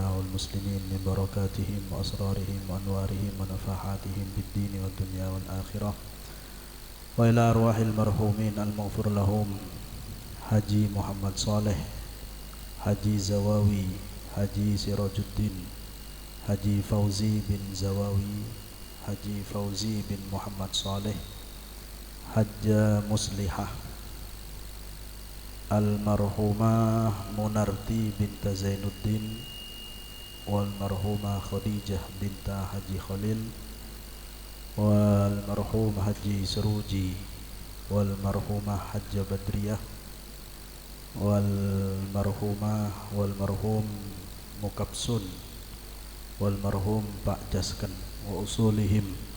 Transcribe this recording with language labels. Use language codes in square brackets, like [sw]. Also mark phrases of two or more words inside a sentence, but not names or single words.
[ar] والمسلمين من بركاتهم وأسرارهم وأنوارهم ونفحاتهم بالدين والدنيا والآخرة وإلى أرواح المرحومين المغفر لهم حجي محمد صالح حجي زواوي حجي سراج الدين Haji Fauzi bin Zawawi, Haji Fauzi bin Muhammad Saleh, Hajja Muslihah, Almarhumah Munarti binta Zainuddin, Walmarhumah Khadijah binta Haji Khalil, Walmarhum Haji Suruji, Walmarhumah Hajja Badriyah, Walmarhum Mukabsun, والمرحوم Pak Jaskan وأصولهم